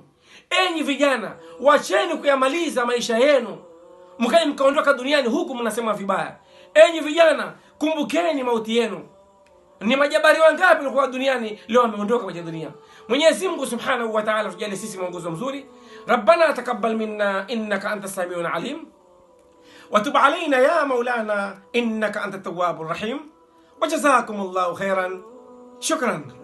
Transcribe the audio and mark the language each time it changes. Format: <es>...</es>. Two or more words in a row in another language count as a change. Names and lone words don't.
<sw>Enyi vijana, wacheni kuyamaliza maisha yenu mkaje mkaondoka duniani huku mnasema vibaya. Enyi vijana, kumbukeni mauti yenu. Ni majabari wangapi walikuwa duniani leo wameondoka kwenye dunia. Mwenyezi Mungu</sw> <ar>سبحانه وتعالى</ar> <sw>tujalie sisi mwongozo mzuri.</sw> <ar>ربنا تقبل منا إنك أنت السميع العليم. وتب علينا يا مولانا إنك أنت التواب الرحيم. وجزاكم الله خيرا. شكرا.</ar>